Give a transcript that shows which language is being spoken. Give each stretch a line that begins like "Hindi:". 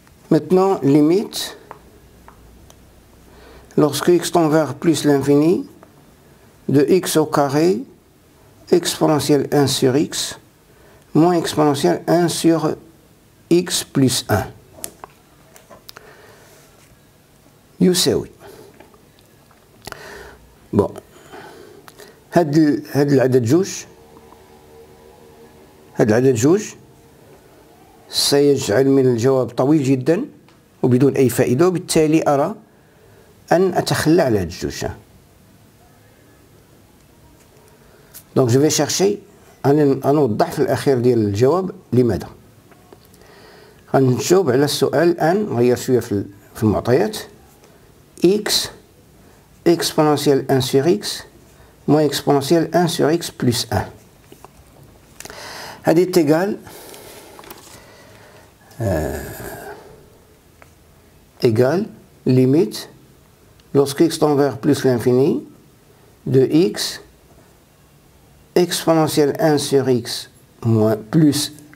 French: Maintenant, limite, lorsque x tend vers plus l'infini, de x au carré, exponentielle 1 sur x, moins exponentielle 1 sur x plus 1.
Arabic: يساوي bon هاد العدد جوج سيجعل من الجواب طويل جدا وبدون أي فائدة وبالتالي أرى أن أتخلى على هاد الجوج.
French: donc je vais chercher
Arabic: أن نوضح في الأخير ديال الجواب لماذا. غنجاوب على السؤال الآن نغير شوية في المعطيات
French: x exponentielle 1 sur x moins exponentielle 1 sur x plus 1
Arabic: هذه
French: est égal égale limite lorsque x tend vers plus l'infini de x exponentielle 1 sur x moins plus